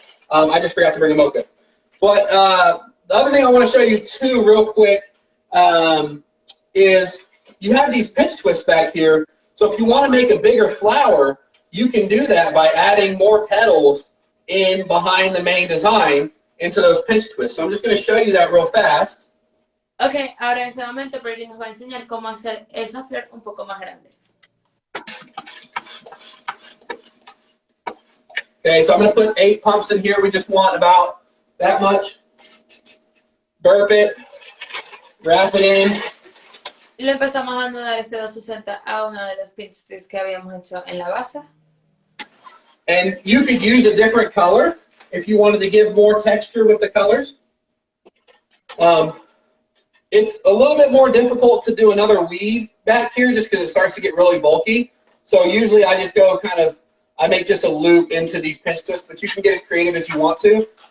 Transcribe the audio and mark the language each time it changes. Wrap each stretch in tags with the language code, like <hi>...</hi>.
<en>I just forgot to bring a mocha. But the other thing I want to show you too real quick is you have these pinch twists back here. So if you want to make a bigger flower, you can do that by adding more petals in behind the main design into those pinch twists. So I'm just going to show you that real fast.</en> <es>Ok, ahora en este momento Brady nos va a enseñar cómo hacer esa flor un poco más grande.</es> <en>Okay, so I'm going to put 8 pumps in here. We just want about that much. Burp it, wrap it in.</en> <es>Y lo empezamos a anudar este 260 a uno de los pinch twists que habíamos hecho en la base.</es> <en>And you could use a different color if you wanted to give more texture with the colors. It's a little bit more difficult to do another weave back here just because it starts to get really bulky. So usually I just go I make just a loop into these pinch twists, but you can get as creative as you want to.</en>